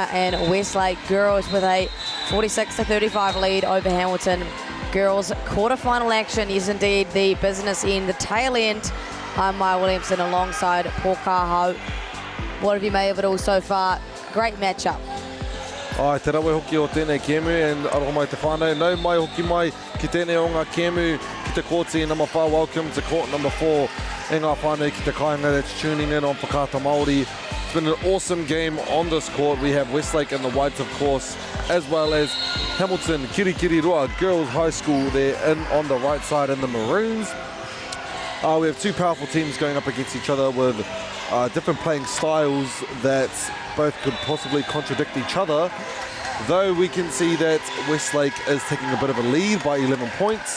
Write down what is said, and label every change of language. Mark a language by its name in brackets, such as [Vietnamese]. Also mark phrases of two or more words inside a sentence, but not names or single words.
[English] And Westlake girls with a 46-35 lead over Hamilton. Girls quarterfinal action is indeed the business end, the tail end. I'm Maya Williamson alongside Paul Kaho. What have you made of it all so far? Great matchup. [Māori] Ai, te rawe hoki o tēnei kemu, and aroha mai te whānau. Nau mai hoki mai ki tēnei o ngā kemu ki te kōti number 5. [English] Welcome to court number 4. [Māori] E ngā whānau ki te kāinga [English] that's tuning in on [Māori] Whakaata Māori. [English] It's been an awesome game on this court. We have Westlake in the whites, of course, as well as Hamilton, Kirikiriroa Girls High School there in on the right side in the maroons. We have two powerful teams going up against each other with different playing styles that both could possibly contradict each other, though we can see that Westlake is taking a bit of a lead by 11 points.